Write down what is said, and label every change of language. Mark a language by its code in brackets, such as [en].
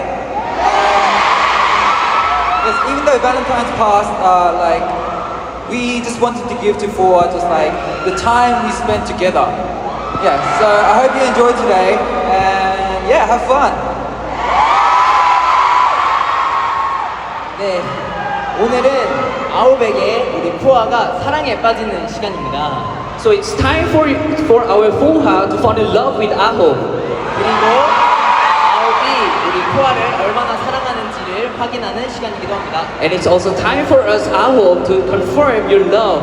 [en] Yes, even though Valentine's passed, we just wanted to give to Foa just like the time we spent together. Yeah, so I hope you enjoyed today, and yeah, have fun. [ko] 네, 오늘은 아우백의 우리 푸아가 사랑에 빠지는 시간입니다. [en] So it's time for our Poha to fall in love with Aho. [ko] 그리고 아홉이 우리 푸아를 얼마나 사랑하는지를 확인하는 시간이기도 합니다. [en] And it's also time for us, Aho, to confirm your love.